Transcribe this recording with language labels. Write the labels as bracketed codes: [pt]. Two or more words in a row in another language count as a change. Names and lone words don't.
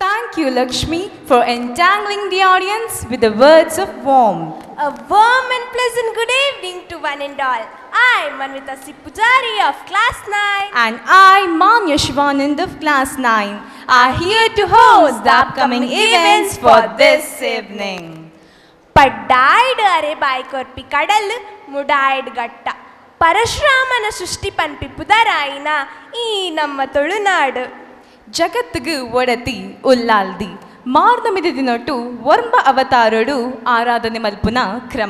[en] thank you, Lakshmi, for entangling the audience with the words of warmth. A warm and pleasant good evening to one and all. I, Manvita Pujari of Class 9. And I, Manya Shivanand of Class 9, are here to host the upcoming events for this evening. [tcy] ಪಡ್ಡಾಯ್ಡ್ ಅರೆ ಬಾಯ್ ಕೊರ್ಪಿ ಕಡಲ್ ಮುಡಾಯ್ಡ್ ಗಟ್ಟ ಪರಶುರಾಮನ ಸೃಷ್ಟಿ ಪನ್ಪಿ ಪುದರಾಯಿನ ಈ ನಮ್ಮ ತುಳುನಾಡು ಜಗತ್ತಿಗೆ ಒಡತಿ ಉಲ್ಲಾಲ್ದಿ ಮಾರ್ನಮಿದ ದಿನೊಟ್ಟು ವರ್ಮ ಅವತಾರಡು ಆರಾಧನೆ ಮಲ್ಪುನ ಕ್ರಮ